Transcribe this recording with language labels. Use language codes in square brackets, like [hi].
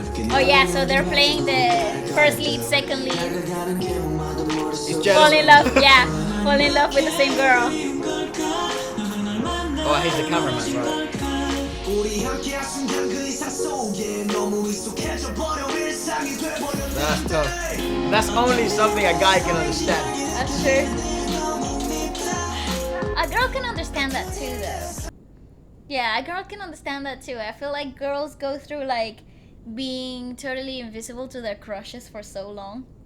[en] Oh yeah, so they're playing the first lead, second lead. He's Fall jealous. in love, yeah. Fall in love with the same girl. Oh, he's the cameraman, right? [ko] 우리 함께한 순간 그 이상 속에 너무 익숙해져 버려 일상이 돼버렸는데 [en] That's tough. That's only something a guy can understand. That's true. A girl can understand that too, though. Yeah, a girl can understand that too. I feel like girls go through like being totally invisible to their crushes for so long